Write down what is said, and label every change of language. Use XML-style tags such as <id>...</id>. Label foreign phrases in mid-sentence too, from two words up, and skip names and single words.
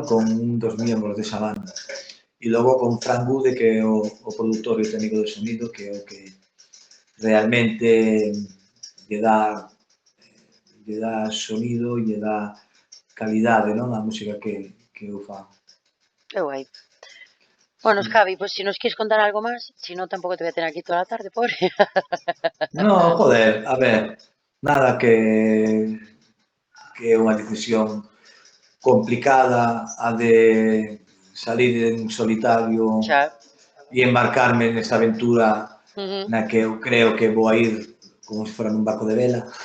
<gl>Con un dos miembros desa banda. E logo con Fran Gude, que é o produtor e técnico de sonido, que é o que realmente lle dá, lle dá sonido e lle dá calidade, non? A música que eu fago.</gl> <es>Qué guay. Bueno, Javi, pues si nos quieres contar algo más, si no, tampoco te voy a tener aquí toda la tarde, pobre. No, joder,</es> <gl>a ver, nada que é unha decisión complicada a de salir en solitario</gl> <es>Ya.</es> <gl>e embarcarme nesta aventura Ujú. na que eu creo que vou a ir como se fora nun barco de vela.</gl>